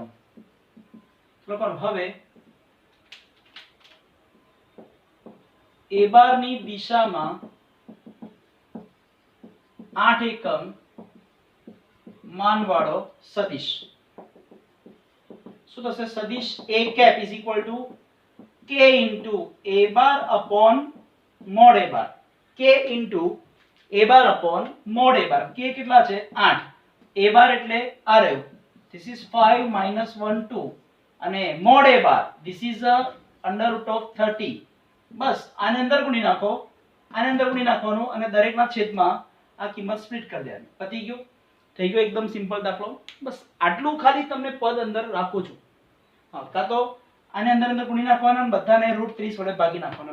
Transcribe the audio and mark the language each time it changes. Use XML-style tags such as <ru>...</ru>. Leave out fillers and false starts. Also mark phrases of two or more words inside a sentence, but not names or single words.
<gu>હવે a બાર ની દિશામાં 8 એકમ માનવાળો સદિશ શું થશે?</gu> <en>સદિશ a cap is equal to k into a bar upon mod a bar. k into a bar upon mod a bar.</en> <gu>k કેટલા છે? 8. a bar એટલે આ રહ્યું,</gu> <en>this is 5 - 1 2, અને mod a bar this is √30.</en> <gu>બસ આને અંદર ગુણી નાખો, આને અંદર ગુણી નાખવાનું અને દરેકના છેદમાં આ કિંમત સ્પ્લિટ કરી દેવાની. પતી ગયું? થઈ ગયો એકદમ સિમ્પલ દાખલો. બસ આટલું ખાલી તમને પદ અંદર રાખું છું. હા, કાં તો આને અંદર ગુણી નાખવાના અને બધાને √30 વડે ભાગી નાખવાના.</gu>